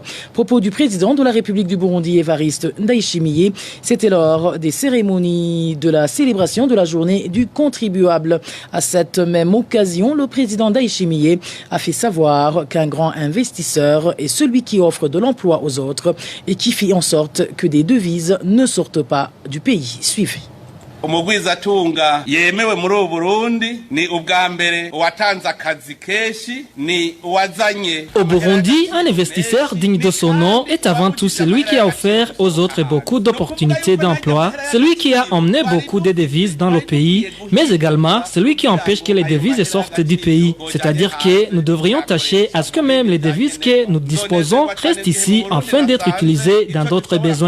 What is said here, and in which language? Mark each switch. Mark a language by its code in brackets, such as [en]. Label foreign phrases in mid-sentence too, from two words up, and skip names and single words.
[fr] Propos du président de la République du Burundi, Évariste Ndayishimiye, c'était lors des cérémonies de la célébration de la journée du contribuable. À cette même occasion, le président Ndayishimiye a fait savoir qu'un grand investisseur est celui qui offre de l'emploi aux autres et qui fit en sorte que des devises ne sortent pas du pays. Suivez. [rn] umugwizatunga yemewe muri ubu Burundi ni ubwa mbere watanze akazi keshi ni wazanye. [fr] Au Burundi, un investisseur digne de son nom est avant tout celui qui a offert aux autres beaucoup d'opportunités d'emploi, celui qui a emmené beaucoup de devises dans le pays, mais également celui qui empêche que les devises sortent du pays. C'est-à-dire que nous devrions tâcher à ce que même les devises que nous disposons restent ici afin d'être utilisées dans d'autres besoins.